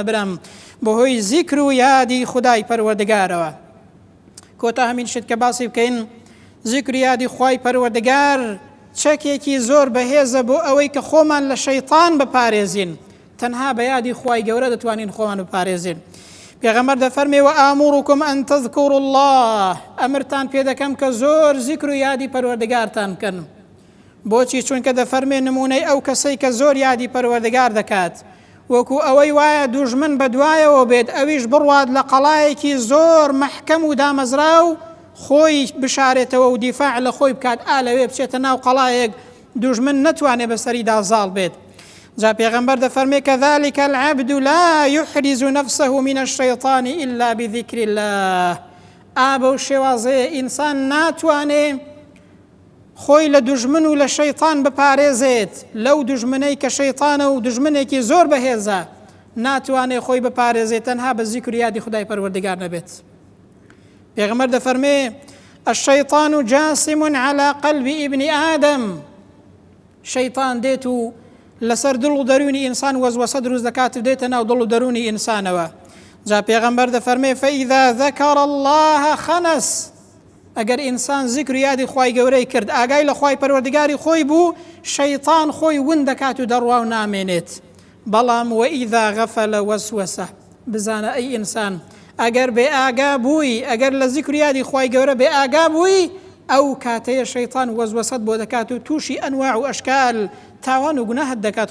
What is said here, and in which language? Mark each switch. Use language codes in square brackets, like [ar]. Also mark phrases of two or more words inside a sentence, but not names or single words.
[ckb] برام بەهۆی زیکر و یادی خودای پەروەردگارەوە. کۆتا هەمین شت کە باسی بکەین، زیکر و یادی خوای پەروەردگار چەکێکی زۆر بەهێزە بۆ ئەوەی کە خۆمان لە شەیطان بپارێزین. تەنها بە یادی خوای گەورە دەتوانین خۆمان بپارێزین. پێغەمبەر دەفەرمێ [ar] وآمركم أن تذكروا الله، [ckb] ئەمرتان پێ دەکەم کە زۆر زیکر و یادی پەروەردگارتان بکەن. بۆچی؟ چونکە دەفەرمێ نمونەی ئەو کەسەی کە زۆر یادی پەروەردگار دەکات، وەکو ئەوەی وایە دوژمن بەدوایەوە بێت، ئەویش بڕوات لە قەڵایەکی زۆر مەحکەم و دامەزرا و خۆی بشارێتەوە و دیفاع لە خۆی بکات، ئالەوێ بچێتە ناو قەڵایەک دوژمن نەتوانێت بەسەریدا زاڵ بێت. جا پێغەمبەر دەفەرمێ [ar] كذلك العبد لا يحرز نفسه من الشيطان إلا بذكر الله. [ckb] ئابە و شێوازەیە ئینسان ناتوانێ خۆی لە دوژمن و لە شەیطان بپارێزێت، لەو دوژمنەی کە شەیطانە و دوژمنێکی زۆر بەهێزە، ناتوانێ خۆی بپارێزێت تەنها بە زیکر و یادی خودای پەروەردگار نەبێت. پێغەمبەر دەفەرمێ [ar] الشەیطان جاسم على قلب ابن آدم. [ckb] شەیطان دێت و لەسەر دڵ و دەرونی ئینسان وەزوەسە دروست دەکات و دێتە ناو دڵ و دەرونی ئینسانەوە. جا پێغەمبەر دەفەرمێ [ar] فإذا ذكر الله خنس. [ckb] ئەگەر ئینسان زیکر و یادی خوای گەورەی کرد، ئاگای لە خوای پەروەردگاری خۆی بوو، شەیطان خۆی ون دەکات و دەڕوا و نامێنێت. بەڵام [ar] وئیذا غەفەل وەسوەسە، [ckb] بزانە ئەی ئینسان ئەگەر بێ ئاگا بووی، ئەگەر لە زیکر و یادی خوای گەورە بێ ئاگا بووی، ئەو کاتەیە شەیطان وەزوەسەت بۆ دەکات و تووشی ئەنواع و ئەشکال تاوان و گوناهت دەکات.